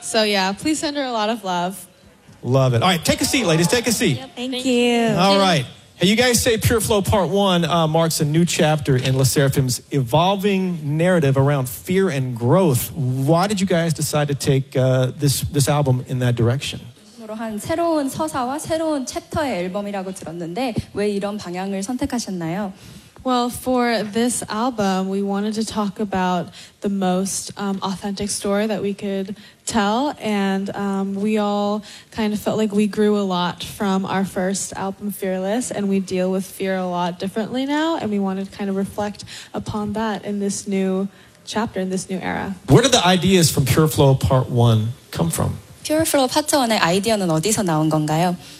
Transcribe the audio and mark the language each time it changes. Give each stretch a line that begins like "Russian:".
English: So, yeah, please send her a lot of love. Love it. All right, take a seat, ladies. Take a seat. Thank you. All right. Hey, you guys say Pure Flow Part 1 marks a new chapter in Le Sserafim's evolving narrative around fear and growth. Why did you guys decide to take this album in that direction?
Korean: 한 새로운 서사와 새로운 챕터의 앨범이라고 들었는데 왜 이런 방향을 선택하셨나요?
English: Well, for this album, we wanted to talk about the most authentic story that we could tell. And we all kind of felt like we grew a lot from our first album, Fearless, and we deal with fear a lot differently now. And we wanted to kind of reflect upon that in this new chapter, in this new era. Where did the ideas from Pure Flow Part 1 come from?
Korean: Pure Flow Part 1의 아이디어는 어디서 나온 건가요?